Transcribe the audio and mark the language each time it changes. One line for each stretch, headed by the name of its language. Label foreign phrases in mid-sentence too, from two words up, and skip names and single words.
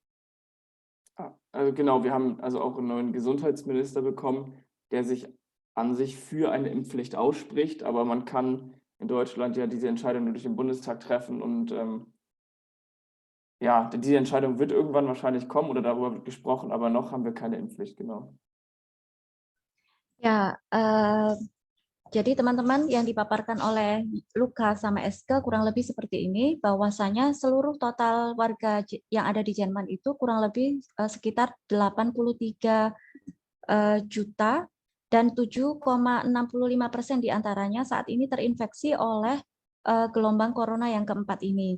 German: Also genau, wir haben also auch einen neuen Gesundheitsminister bekommen, der sich an sich für eine Impfpflicht ausspricht, aber man kann in Deutschland ja diese Entscheidung nur durch den Bundestag treffen und ja, diese Entscheidung wird irgendwann wahrscheinlich kommen oder darüber wird gesprochen, aber noch haben wir keine Impfpflicht, genau.
Indonesian: Ya, jadi teman-teman yang dipaparkan oleh Luca sama Eske kurang lebih seperti ini, bahwasanya seluruh total warga yang ada di Jerman itu kurang lebih sekitar 83 juta dan 7,65% diantaranya saat ini terinfeksi oleh gelombang corona yang keempat ini.